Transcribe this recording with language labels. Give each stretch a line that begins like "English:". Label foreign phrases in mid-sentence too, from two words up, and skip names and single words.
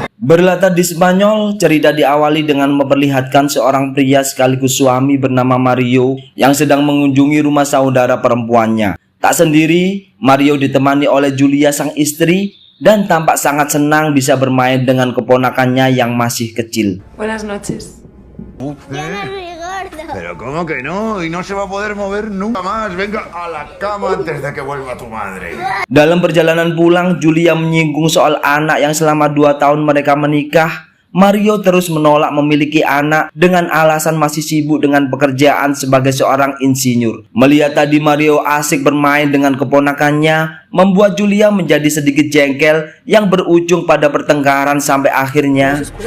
Indonesian: Berlatar di Spanyol, cerita diawali dengan memperlihatkan seorang pria sekaligus suami bernama Mario yang sedang mengunjungi rumah saudara perempuannya. Tak sendiri, Mario ditemani oleh Julia sang istri dan tampak sangat senang bisa bermain dengan keponakannya yang masih kecil.
Spanish: Buenas noches. Ya no es muy gordo. Pero ¿cómo que no? Y no se va a poder mover nunca más. Venga a la cama antes de que vuelva tu madre.
Indonesian: Dalam perjalanan pulang, Julia menyinggung soal anak yang selama 2 tahun mereka menikah. Mario terus menolak memiliki anak dengan alasan masih sibuk dengan pekerjaan sebagai seorang insinyur. Melihat tadi Mario asik bermain dengan keponakannya, membuat Julia menjadi sedikit jengkel yang berujung pada pertengkaran sampai akhirnya